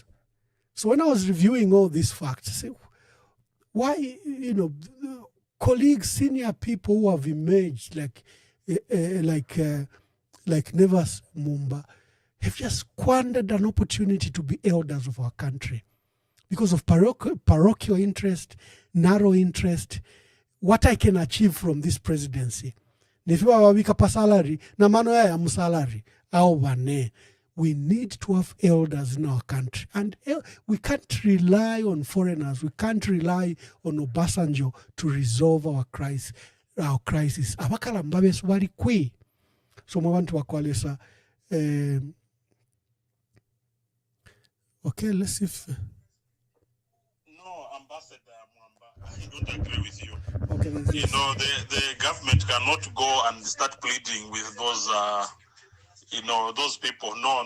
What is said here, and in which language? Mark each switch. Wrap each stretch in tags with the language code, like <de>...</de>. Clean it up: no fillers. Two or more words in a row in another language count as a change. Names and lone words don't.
<en>So when I was reviewing all these facts, I say, why, colleagues, senior people who have emerged like Nevas Mumba, have just squandered an opportunity to be elders of our country because of parochial interest, narrow interest, what I can achieve from this presidency. Salary, we need to have elders in our country. And we can't rely on foreigners. We can't rely on Obasanjo to resolve our crisis.</en> <bem>Abakala mbabe bali kwi. So mwabantu wakwalesa.</bem> <en>Okay, let's see if... No, Ambassador Mwamba, I don't agree with you. Okay, the government cannot go and start pleading with those... those people. No.</en>